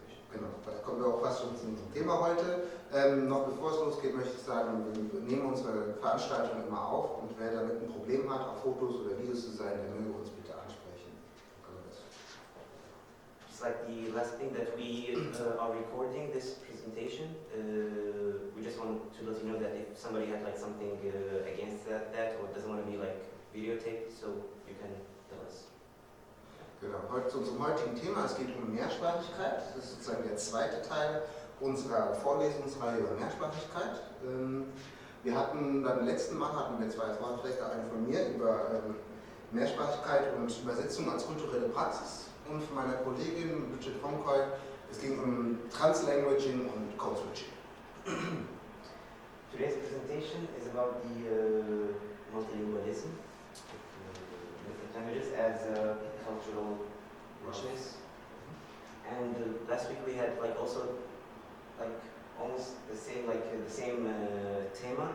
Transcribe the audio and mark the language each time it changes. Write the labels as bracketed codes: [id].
[de] Genau, da kommen wir auch fast schon zum Thema heute. Noch bevor es losgeht, möchte ich sagen, wir nehmen unsere Veranstaltung immer auf und wer damit ein Problem hat, auf Fotos oder Videos zu sein, der möge uns bitte ansprechen. [en] It's like the last thing that we are recording this presentation. We just want to let you know that if somebody had like something against that or doesn't want to be like videotaped, so you can tell us. [de] Genau, heute zu unserem heutigen Thema. Es geht um Mehrsprachigkeit. Das ist sozusagen der zweite Teil unserer Vorlesungsreihe über Mehrsprachigkeit. Wir hatten beim letzten Mal zwei Vorträge, einen von mir über Mehrsprachigkeit und Übersetzung als kulturelle Praxis und von meiner Kollegin Bridget Honkoy. Es ging um Translanguaging und Code-Switching. [en] Today's presentation is about the multilingualism, different languages as cultural richness. And last week we had like also like almost the same tema.